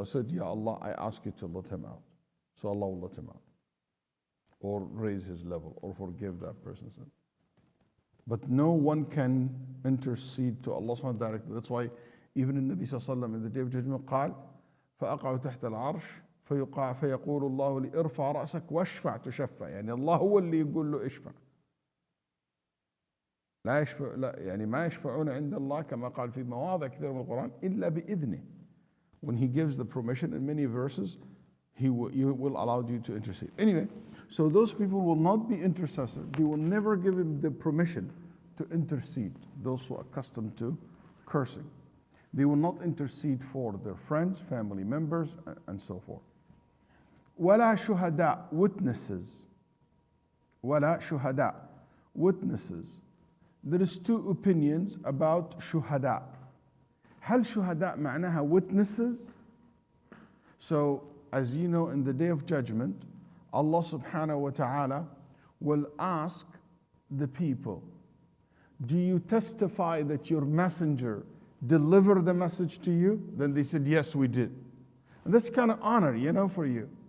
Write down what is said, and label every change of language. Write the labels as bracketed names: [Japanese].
[English] I said, Ya Allah, I ask you to let him out. So Allah will let him out, or raise his level, or forgive that person's sin. But no one can intercede to Allah subhanahu wa ta'ala directly. That's why even in Nabi sallallahu alayhi wa sallam, in the day of judgment, [Arabic] قال فأقع تحت العرش فيقول الله لي ارفع رأسك واشفع تشفع. الله هو اللي يقول له اشفع. لا يشفع، لا ما يشفعون عند الله كما قال في مواضع كثيرة من القرآن إلا بإذنه. [English] When he gives the permission in many verses, he will allow you to intercede. Anyway, so those people will not be intercessors. They will never give him the permission to intercede, those who are accustomed to cursing. They will not intercede for their friends, family members, and so forth. [Arabic] وَلَا شُهَدَاء, [English] witnesses. [Arabic] وَلَا شُهَدَاء, witnesses. [English] There is two opinions about shuhada. [Arabic] هل شهداء معناها [English] witnesses? So, as you know, in the Day of Judgment, Allah subhanahu wa ta'ala will ask the people, do you testify that your messenger delivered the message to you? Then they said, yes, we did. And that's kind of honor, for you.